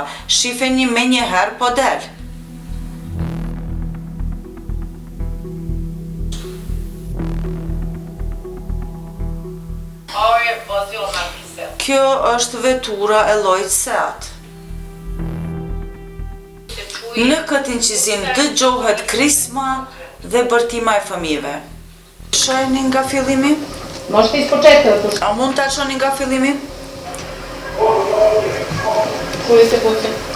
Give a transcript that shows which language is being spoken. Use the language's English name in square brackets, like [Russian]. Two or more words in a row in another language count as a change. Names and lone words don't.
[Albanian] Shifeni me njëherë po del. Kjo është vetura e llojit Seat. Në këtë incizim dëgjohet krisma dhe bërtima e fëmijëve. Shojeni nga fillimi? [Serbian] Možete ispočetka. [Albanian] A mund ta shoni nga fillimi? [Serbian] Čuli se pucnje.